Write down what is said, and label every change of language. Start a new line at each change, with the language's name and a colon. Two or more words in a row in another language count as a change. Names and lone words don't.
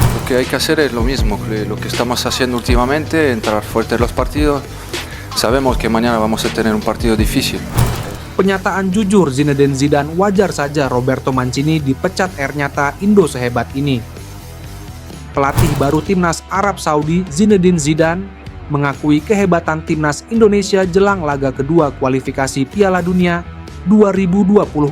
Spanish: que hay que hacer es lo mismo, que lo que estamos haciendo últimamente, entrar fuerte en los partidos. Sabemos que mañana vamos a tener un partido difícil.
Indonesian: Pernyataan jujur Zinedine Zidane, wajar saja Roberto Mancini dipecat nyata Indo sehebat ini. Pelatih baru timnas Arab Saudi Zinedine Zidane mengakui kehebatan timnas Indonesia jelang laga kedua kualifikasi Piala Dunia 2026.